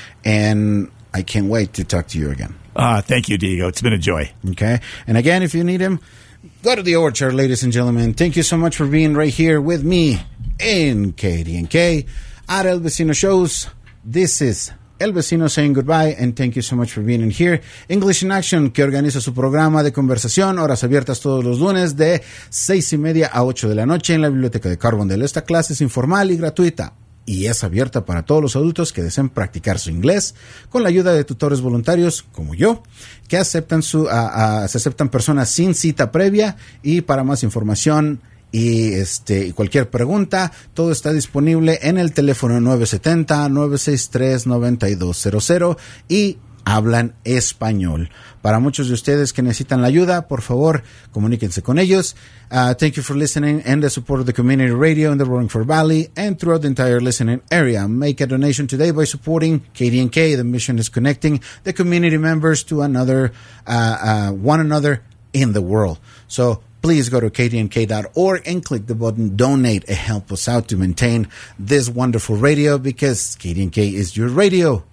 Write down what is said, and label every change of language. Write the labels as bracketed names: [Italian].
[English] And I can't wait to talk to you again. Thank you, Diego. It's been a joy. Okay. And again, if you need him, go to the orchard, ladies and gentlemen. Thank you so much for being right here with me in KDNK at El Vecino Shows. This is El Vecino saying goodbye, and thank you so much for being in here. [Spanish] English in Action, que organiza su programa de conversación, horas abiertas todos los lunes de 6:30 a 8:00 p.m. en la Biblioteca de Carbondale. Esta clase es informal y gratuita, y es abierta para todos los adultos que deseen practicar su inglés con la ayuda de tutores voluntarios como yo, que aceptan se aceptan personas sin cita previa, y para más información y cualquier pregunta, todo está disponible en el teléfono 970-963-9200 y hablan español. Para muchos de ustedes que necesitan la ayuda, por favor, comuníquense con ellos. [English] Thank you for listening and the support of the community radio in the Roaring Fork Valley and throughout the entire listening area. Make a donation today by supporting KDNK. The mission is connecting the community members to one another in the world. So please go to kdnk.org and click the button donate and help us out to maintain this wonderful radio, because KDNK is your radio.